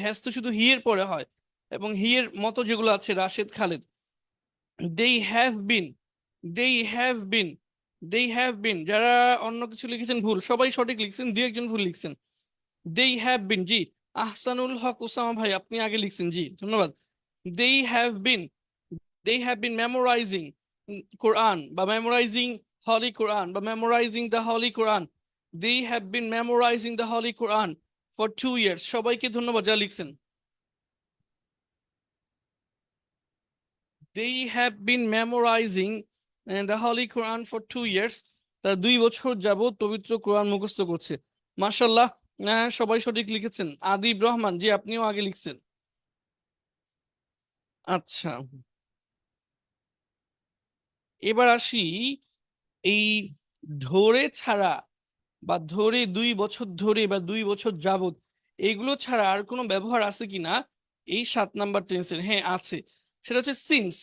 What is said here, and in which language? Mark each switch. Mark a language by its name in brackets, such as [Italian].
[Bangla] Has তো শুধু হি এর পরে হয়, এবং হি এর মতো যেগুলো আছে রাশেদ, খালেদ। [English] They have been, they have been, they have been. [Bangla] যারা অন্য কিছু লিখেছেন ভুল, সবাই সঠিক লিখছেন, দুই একজন ভুল লিখছেন। [English] they have been, [Bangla] G. Ahsanul Haque Osama ভাই আপনি আগে লিখছেন, জি ধন্যবাদ। [English] They have been, they have been memorizing Quran বা memorizing Holy Quran বা memorizing the Holy Quran। they have been memorizing the Holy Quran for 2 years। [Bangla] সবাইকে ধন্যবাদ যা লিখছেন। [English] they have been memorizing the Holy Quran for 2 years। [Bangla] তারা 2 বছর যাবত পবিত্র কোরআন মুখস্থ করছে। মাশাল্লাহ। সবাই সঠিক লিখেছেন। আদিব রহমান, জি আপনিও আগে লিখছেন। আচ্ছা, এবার আসি এই ধরে ছাড়া বা ধরে 2 বছর ধরে বা 2 বছর যাবত, এগুলো ছাড়া আর কোনো ব্যবহার আছে কিনা এই 7 নাম্বার টেন্সের? হ্যাঁ আছে। সেটা হচ্ছে সিন্স।